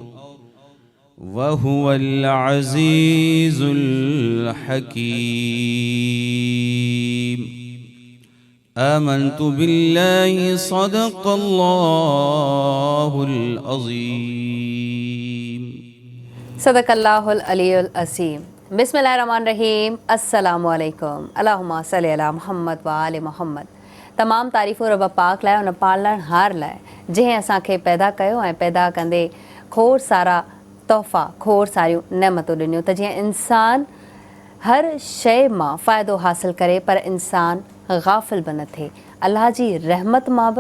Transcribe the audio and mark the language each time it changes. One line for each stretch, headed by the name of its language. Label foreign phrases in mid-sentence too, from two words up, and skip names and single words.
Arabic: وهو العزيز الحكيم آمنت بالله صدق الله العظيم صدق الله العلی العظیم بسم اللہ الرحمن الرحیم السلام علیکم اللہم صلی علی محمد و آل محمد
Sindhi: तमाम तारीफ़ूं रब पाक लाइ उन पालणहार लाइ जंहिं असांखे पैदा कयो ऐं पैदा कंदे खोड़ सारा तोहफ़ा खोड़ सारियूं नेमतूं ॾिनियूं त जीअं इंसान हर शइ मां फ़ाइदो हासिल करे पर इंसान गाफ़िल बि न थिए अल्लाह जी रहमत मां बि